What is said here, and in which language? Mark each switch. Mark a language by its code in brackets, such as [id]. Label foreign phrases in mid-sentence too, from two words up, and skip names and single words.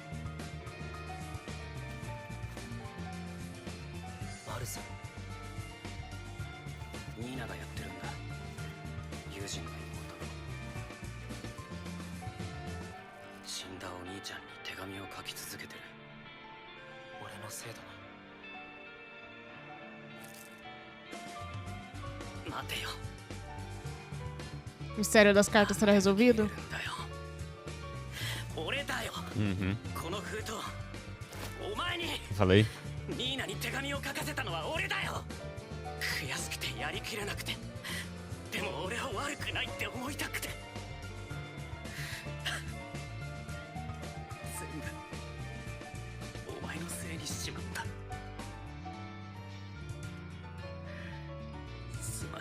[ja] マルセルニーナがやってるんだ友人の妹死んだお兄ちゃんに手紙を書き続けてる俺のせいだな待てよ [pt] O mistério das cartas será resolvido? [ja] だよ俺だよ Uhum. この封筒お前に [pt] Falei. [ja] ニーナに手紙を書かせたのは俺だよ悔しくてやりきれなくてでも俺は悪くないって思いたくて全部お前のせいにしちまったすまない